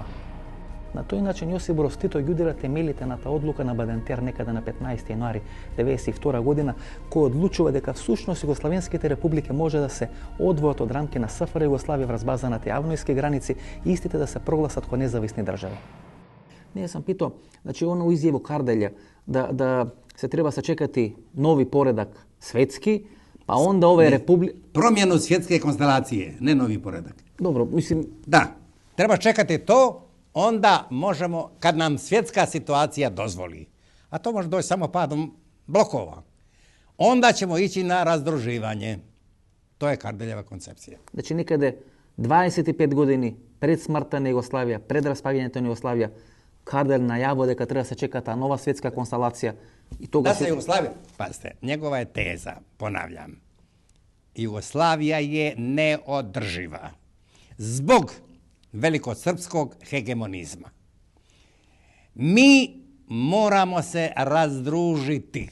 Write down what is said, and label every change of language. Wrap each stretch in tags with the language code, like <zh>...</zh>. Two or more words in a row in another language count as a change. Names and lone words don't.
<mk>На тој начин Јосип Брз Тито ги удира темелите на таа одлука на Бадентер некаде на 15 јануари 1992 година, кој одлучува дека всушност југословенските републики може да се одвојат од рамки на СФР Југославија врз база на тие авнојски граници и истите да се прогласат како независни држави.</mk> <sr>Не сам питao, значи оно изјаво Карделја да се треба сачекати нови поредак светски, па онда ове републики...</sr> <hr>Promjenu svjetske konstelacije, ne novi poredak. Dobro, mislim... Da, treba čekati to, onda možemo, kad nam svjetska situacija dozvoli, a to može doći samo padom blokova, onda ćemo ići na razdruživanje. To je Kardeljeva koncepcija.</hr> <mk>Znači nekade 25 години пред смртта на Југославија, пред распаѓањето на Југославија, Карделј најавува дека треба да се чека таа нова светска констелација и</mk> <hr>Da se Jugoslavija, pazite, njegova je teza, ponavljam, Jugoslavija je neodrživa zbog velikosrpskog hegemonizma. Mi moramo se razdružiti.</hr>